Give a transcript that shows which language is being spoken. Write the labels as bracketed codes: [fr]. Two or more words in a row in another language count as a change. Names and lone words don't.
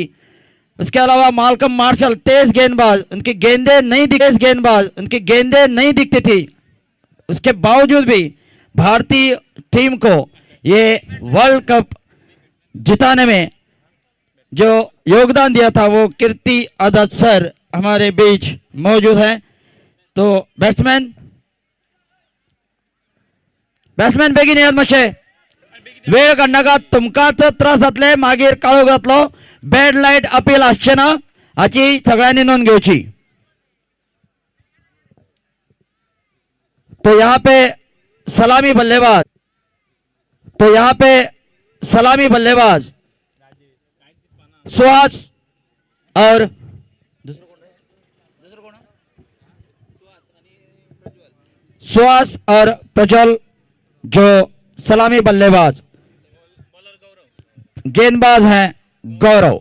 [hi] उसके अलावा मालकम मार्शल तेज गेंदबाज, उनकी गेंदें नहीं दिखती थी, उसके बावजूद भी भारतीय टीम को ये वर्ल्ड कप जिताने में जो योगदान दिया था वो कीर्ति आजाद सर हमारे बीच मौजूद हैं। [kok] तो बैट्समैन बेगीन याद मातशे वेळ काडनाका, तुमकाच त्रास जातले, मागीर काळोख जातलो, [en] bad light appeal [kok] आसचे ना हाची सगळ्यांनी नोंद घेवची। [hi] तो यहाँ पे सलामी बल्लेबाज सुहास और प्रज्वल जो सलामी बल्लेबाज, गेंदबाज हैं गौरव।